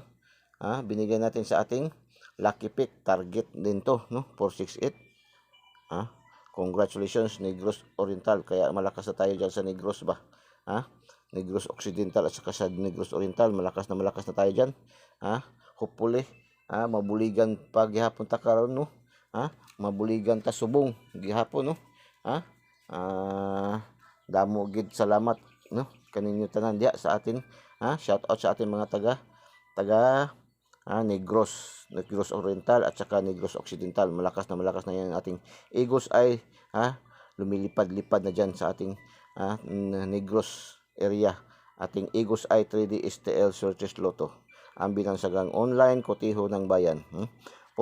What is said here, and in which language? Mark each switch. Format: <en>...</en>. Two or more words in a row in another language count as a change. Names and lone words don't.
<tl>Binigay natin sa ating</tl> <en>lucky pick,</en> <tl>target din to, no? 468.</tl> <en>Congratulations Negros Oriental.</en> <tl>Kaya malakas na tayo dyan sa Negros ba? Negros Occidental at saka sa Negros Oriental, malakas na tayo dyan.</tl> <hil>Hopefully mabuligan pa gihapon ta karon, no? Mabuligan ta subong gihapon, no? Damo gid salamat, no? Kaninyo tanan diya</hil> <tl>sa atin, shout out sa ating mga taga Negros Oriental at saka Negros Occidental. Malakas na yan ating Eagles ay lumilipad-lipad na dyan sa ating Negros area. Ating Eagles Eye 3D STL Searches Lotto, ang binansagang online kotiho ng bayan.</tl>